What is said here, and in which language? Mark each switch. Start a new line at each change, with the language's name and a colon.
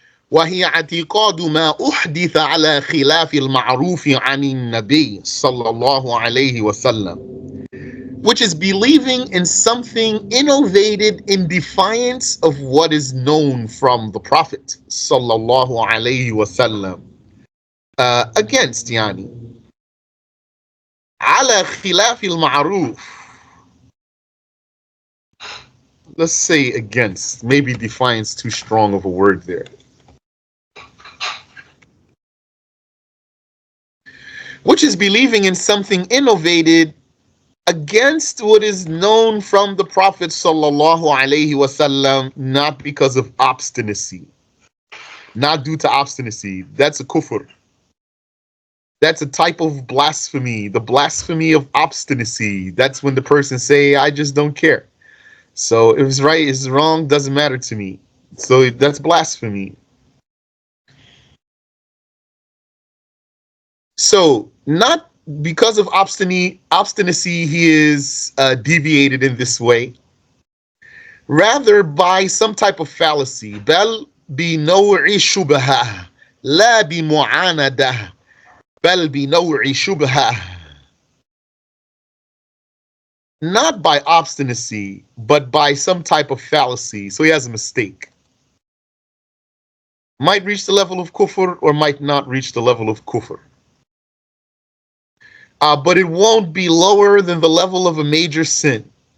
Arabic: وهي اعتقاد ما أحدث على خلاف المعروف عن النبي صلى الله عليه وسلم,
English: which is believing in something innovated in defiance of what is known from the Prophet sallallahu alaihi wasallam. Against yani
Arabic: على خلاف المعروف.
English: Let's say against. Maybe defiance too strong of a word there. Which is believing in something innovated against what is known from the Prophet sallallahu alaihi wasallam, not because of obstinacy, not due to obstinacy. That's a kufr. That's a type of blasphemy, the blasphemy of obstinacy. That's when the person say, I just don't care. So if it's right, it's wrong, doesn't matter to me. So that's blasphemy. So not because of obstinacy he is deviated in this way. Rather by some type of fallacy.
Arabic: بل بنوع شبهة لا بمعاندة بل بنوع شبهة.
English: Not by obstinacy, but by some type of fallacy. So he has a mistake. Might reach the level of kufr or might not reach the level of kufr. But it won't be lower than the level of a major sin.